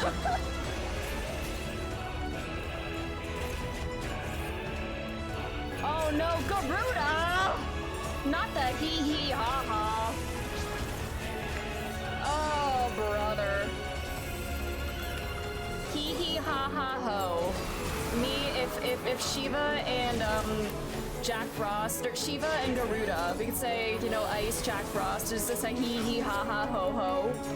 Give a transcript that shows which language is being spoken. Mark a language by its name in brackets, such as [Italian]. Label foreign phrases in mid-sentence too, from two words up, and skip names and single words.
[English] Oh no, Garuda! Not the hee hee ha ha. Oh brother. Hee hee ha ha ho. Me, if Shiva and Jack Frost, or Shiva and Garuda, we could say, you know, Ice, Jack Frost, is this a hee hee ha ha ho ho?